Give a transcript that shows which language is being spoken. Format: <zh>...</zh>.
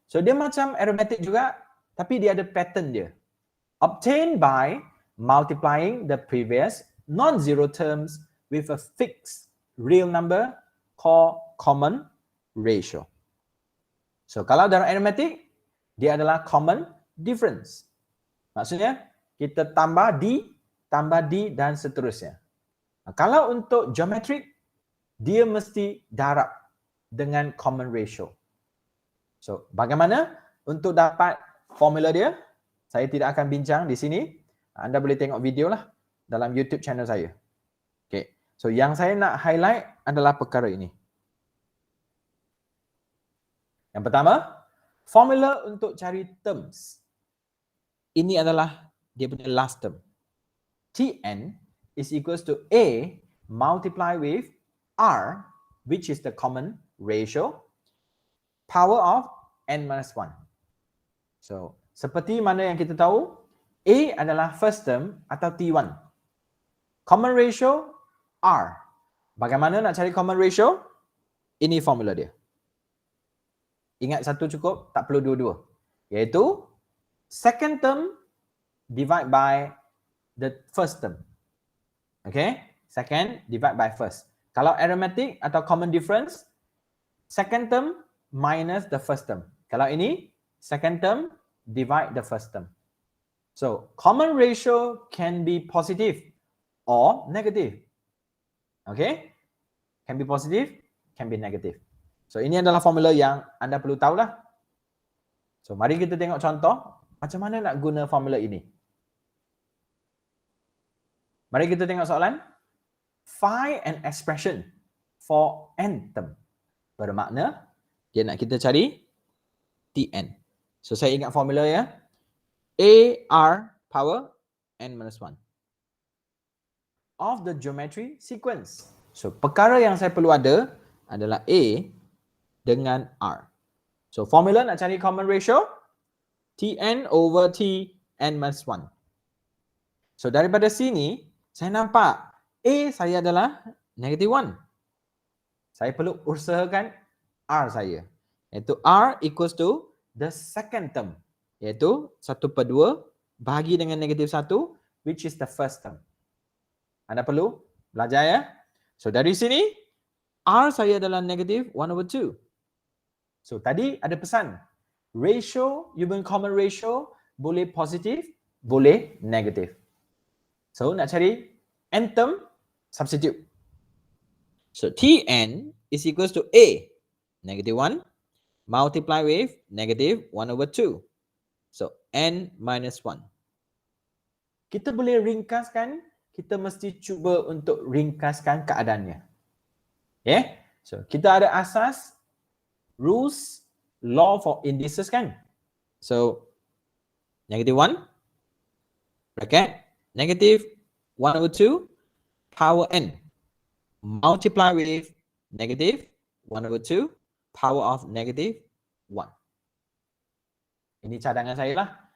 <ms>So dia macam arithmetic juga, tapi dia ada pattern dia.</ms> <en>Obtained by multiplying the previous non-zero terms with a fixed real number called common ratio.</en> <ms>So kalau dalam arithmetic, dia adalah common difference. Maksudnya kita tambah D dan seterusnya. Kalau untuk geometric, dia mesti darab dengan common ratio. So bagaimana untuk dapat formula dia? Saya tidak akan bincang di sini. Anda boleh tengok video lah dalam YouTube channel saya. Okay. So yang saya nak highlight adalah perkara ini. Yang pertama, formula untuk cari terms. Ini adalah dia punya last term.</ms> <en>Tn is equals to A multiply with R, which is the common ratio, power of n minus 1.</en> <ms>So seperti mana yang kita tahu, A adalah first term atau T1. Common ratio, R. Bagaimana nak cari common ratio? Ini formula dia. Ingat satu cukup, tak perlu dua-dua.</ms> <en>Iaitu, second term divide by the first term. Okay? Second divide by first. Kalau arithmetic atau common difference, second term minus the first term.</en> <ms>Kalau ini,</ms> <en>second term divide the first term. So, common ratio can be positive or negative. Okay? Can be positive, can be negative.</en> <ms>So, ini adalah formula yang anda perlu tahulah. So, mari kita tengok contoh macam mana nak guna formula ini. Mari kita tengok soalan.</ms> <en>Find an expression for n term.</en> <ms>Bermakna, dia nak kita cari Tn.</ms> <en>So,</en> <ms>saya ingat formula ya.</ms> <en>AR power n minus 1 of the geometry sequence.</en> <ms>So, perkara yang saya perlu ada adalah A dengan R.</ms> <en>So, formula nak cari common ratio, Tn over Tn minus 1.</en> <ms>So, daripada sini, saya nampak A saya adalah negative 1. Saya perlu usahakan R saya. Iaitu R equals to the second term. Iaitu 1/2 bahagi dengan negative 1,</ms> <en>which is the first term.</en> <ms>Anda perlu belajar ya. So dari sini, R saya adalah negative 1/2. So tadi ada pesan. Ratio, human common ratio, boleh positif, boleh negatif. So nak cari n term, substitute.</ms> <en>So Tn is equals to A, negative 1, multiply with negative 1/2. So n minus 1.</en> <ms>Kita boleh ringkaskan, kita mesti cuba untuk ringkaskan keadaannya. Okay? So, kita ada asas, rules, law for indices kan?</ms> <en>So, -1, bracket, -1/2, power n, multiply with -1/2, power of -1.</en> <ms>Ini cadangan saya lah.</ms>